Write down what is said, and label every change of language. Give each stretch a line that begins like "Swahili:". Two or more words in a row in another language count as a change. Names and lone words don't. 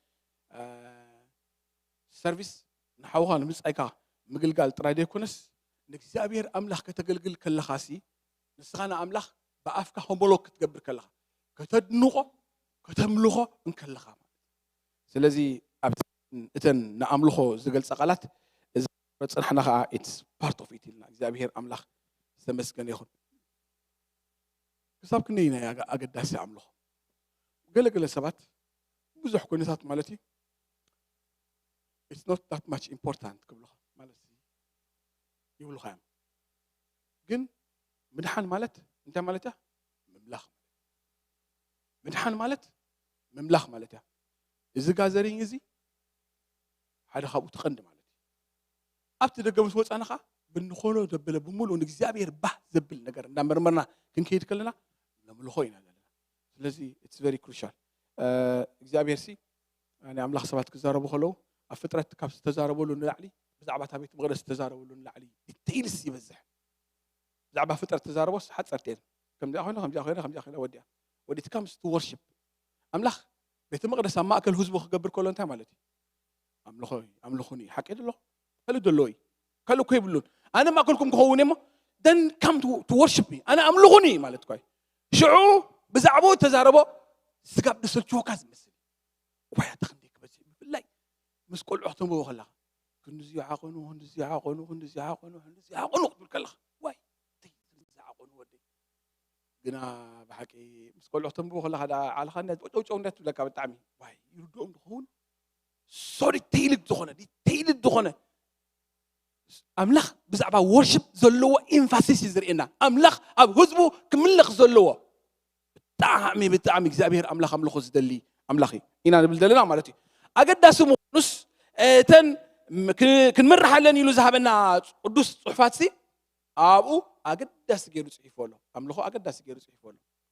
Tigrinya: ሰርቪስ ንሓውኻ ንምፅኣይካ ምግልጋል ጥራይ ደይኮነስ ንእግዚኣብሔር ኣምላኽ ከተገልግል ከለኻሲ ንስኻ ንኣምላኽ ብኣፍካ ሆሞሎግ ክትገብር ከለኻ ከተድንቆ ከተምልኾ እንከለኻ ስለዚ ኣብ እተን ንኣምልኾ ዝገልጸ ቃላት እዚ ፅንሕና ከዓ
English: it's part of it
Tigrinya: ኢልና እግዚአብሔር ኣምላኽ ዝተመስገነ ይኹን ክሳብ ክንደይ ናይ ኣገዳሲ ኣምልኾ ገለገለ ሰባት ብዙሕ ኩነታት ማለት እዩ
English: it's not that much important
Tigrinya: ክብልኻ ማለት ይብልኻ እዮም ግን ምድሓን ማለት እንታይ ማለት እያ ምምላኽ ምድሓን ማለት ምምላኽ ማለት እያ እዚ ጋዘሪኝ እዚ ሓደ ካብኡ ትቐንዲ ማለት እዩ ኣብቲ ደገ ምስ ወፃና ከዓ ብንኾኖ ዘበለ ብምሉእ ንእግዚኣብሔር ባህ ዘብል ነገር እንዳመርመርና ክንከይድ ከለና ነምልኾ ኢና ዘለና ስለዚ
English: it's very crucial
Tigrinya: እግዚአብሔር ሲ ኣነ ኣምላኽ ሰባት ክዛረቡ ከለዉ ኣብ ፍጥረት ካብ ዝተዛረበሉ ንላዕሊ ብዛዕባ እታ ቤተ መቅደስ ዝተዛረበሉ ንላዕሊ ዲቴይልስ ይበዝሕ ብዛዕባ ፍጥረት ተዛረቦስ ሓፀርቴን ከምዚኣ ኮይና ከምዚኣ ኮይና ከምዚኣ ኮይና ወዲያ
English: when it comes to
Tigrinya: worship ኣምላኽ ቤተ መቅደስ ኣብ ማእከል ህዝቡ ክገብር ከሎ እንታይ ማለት እዩ ኣምልኾኒ ሓቂ ደሎ ከሉ ደሎይ ከሉ እኮ ይብሉን ኣነ ማእከልኩም ክኸውን እሞ
English: then come to worship
Tigrinya: me ኣነ ኣምልኾኒ ማለት ኮይ ሽዑ ብዛዕባ ተዛረቦ ስጋብ ደሰልችዎካ ዝመስል ወይ ተኽንዴ ክበዝ ብፍላይ ምስ ቆልዑሕቶም ከለኻ ክንዚ ዓቆኑ ክንዚ ዓቆኑ ክንዚ ዓቆኑ ክንዚ ዓቆኑ ክትብል ከለኻ ወይ ዓቆኑ ወዲ ግና ብሓቂ ምስ ቆልዑሕቶም ከለኻ ዓለኻ ጨውጨው እንዳትብለካ ብጣዕሚ ወይ ይርድኦም ዝኸውን
English: so detailed
Tigrinya: ዝኾነ ኣምላኽ ብዛዕባ worship ዘለዎ ኤምፋሲስ ይዝርኤና ኣምላኽ ኣብ ህዝቡ ክምልኽ ዘለዎ ብጣዕሚ እግዚአብሔር ኣምላኽ ኣምልኾ ዝደሊ ኣምላኽ ኢና ንብል ዘለና ማለት እዩ ኣገዳሲ ምዃኑስ እተን ክንመርሓለን ኢሉ ዝሃበና ቅዱስ ፅሑፋት ሲ ኣብኡ ኣገዳሲ ገይሩ ፅሒፉ ኣሎ ኣምልኾ ኣገዳሲ ገይሩ ፅሒፉ ኣሎ